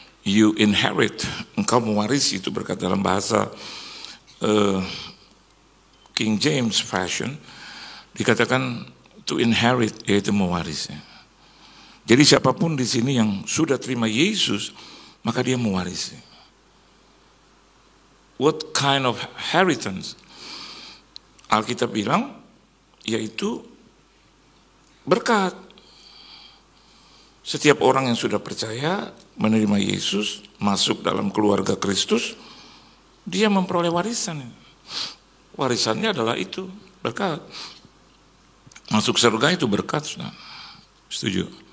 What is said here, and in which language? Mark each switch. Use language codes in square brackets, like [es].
[en] you inherit, [id] engkau mewarisi, itu berkat dalam bahasa King James Version, dikatakan [en] to inherit, [id] yaitu mewarisi. Jadi siapapun di sini yang sudah terima Yesus, maka dia mewarisi. [en] What kind of inheritance? [id] Alkitab bilang, yaitu berkat. Setiap orang yang sudah percaya, menerima Yesus, masuk dalam keluarga Kristus, dia memperoleh warisan. Warisannya adalah itu, berkat. Masuk surga itu berkat, sudah. Setuju?